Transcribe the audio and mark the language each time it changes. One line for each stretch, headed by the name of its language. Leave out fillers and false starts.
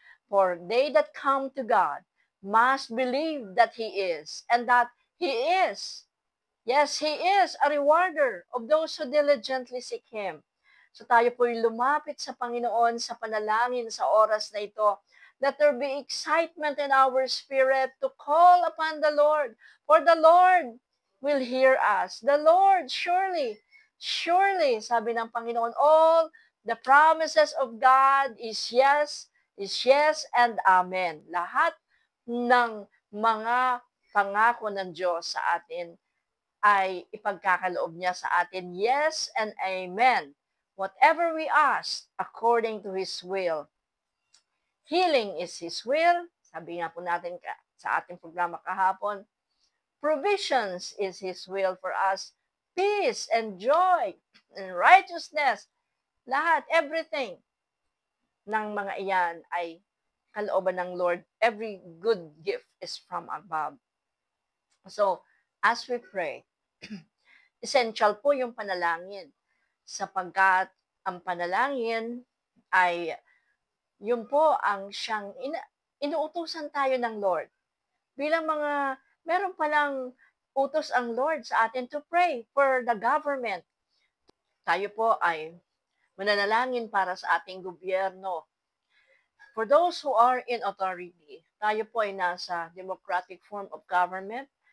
English: For they that come to God must believe that He is, and that He is. Yes, He is a rewarder of those who diligently seek Him.
Filipino: So tayo po'y lumapit sa Panginoon sa panalangin sa oras na ito.
English: Let there be excitement in our spirit to call upon the Lord. For the Lord will hear us. The Lord surely,
Filipino: sabi ng Panginoon,
English: all the promises of God is yes, and amen.
Filipino: Lahat ng mga pangako ng Diyos sa atin ay ipagkakaloob niya sa atin,
English: yes and amen. Whatever we ask, according to His will. Healing is His will.
Filipino: Sabi nga po natin sa ating programa kahapon. Provisions is His will for us.
English: Peace and joy and righteousness.
Filipino: Lahat, everything ng mga iyan ay kalooban ng Lord.
English: Every good gift is from above.
Filipino: So,
English: as we pray, essential
Filipino: po yung panalangin sapagkat ang panalangin ay yun po ang siyang inuutusan tayo ng Lord. Meron palang utos ang Lord sa atin
English: to pray for the government.
Filipino: Tayo po ay mananalangin para sa ating gobyerno.
English: For those who are in authority,
Filipino: tayo po ay nasa
English: democratic form of government.